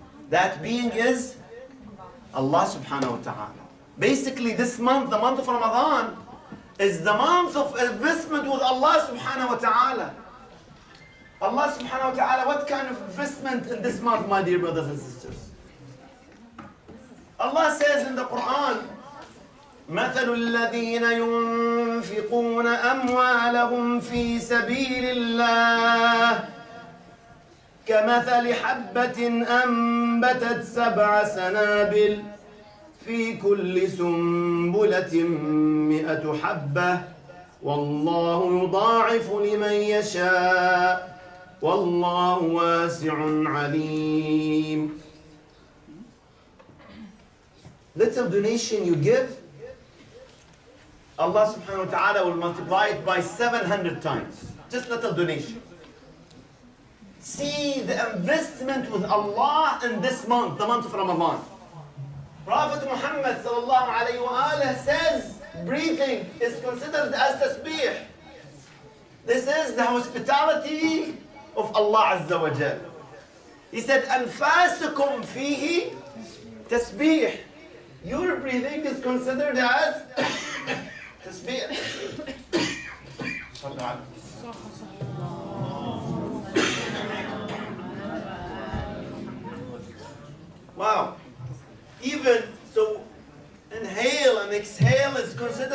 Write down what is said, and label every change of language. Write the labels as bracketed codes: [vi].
[en] That being is Allah subhanahu wa ta'ala. Basically this month, the month of Ramadan, is the month of investment with Allah subhanahu wa ta'ala. Allah subhanahu wa ta'ala, what kind of investment in this month, my dear brothers and sisters? Allah says in the Quran, [ar] مثل الذين ينفقون أموالهم في سبيل الله كمثل حبة أنبتت 7 سنابل في كل سنبلة 100 حبة والله يضاعف لمن يشاء والله واسع عليم. [en] Little donation you give, Allah subhanahu wa ta'ala will multiply it by 700 times. Just little donation. See the investment with Allah in this month, the month of Ramadan. Prophet Muhammad sallallahu alayhi wa alayhi says breathing is considered as tasbih. This is the hospitality of Allah Azza wa Jal. He said, [ar] أنفاسكم فيه تسبيح. [en] Your breathing is considered as tasbih. Wow. Even so, inhale and exhale is considered